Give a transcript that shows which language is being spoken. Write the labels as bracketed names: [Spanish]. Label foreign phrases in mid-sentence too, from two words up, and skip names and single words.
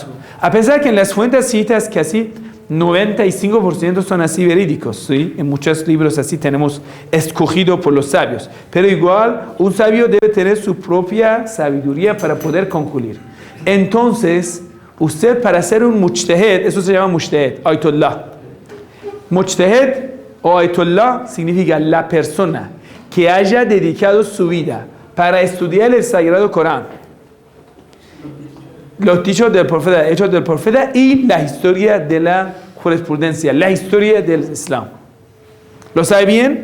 [Spanish] A pesar que en las fuentes citas casi 95% son así verídicos, ¿sí? En muchos libros así tenemos escogido por los sabios. Pero igual, un sabio debe tener su propia sabiduría para poder concluir. Entonces, usted para ser un mujtahid, eso se llama mujtahid, ayatollah. Mujtahid o ayatollah significa la persona que haya dedicado su vida para estudiar el Sagrado Corán, los dichos del profeta, hechos del profeta y la historia de la jurisprudencia, la historia del Islam. ¿Lo sabe bien?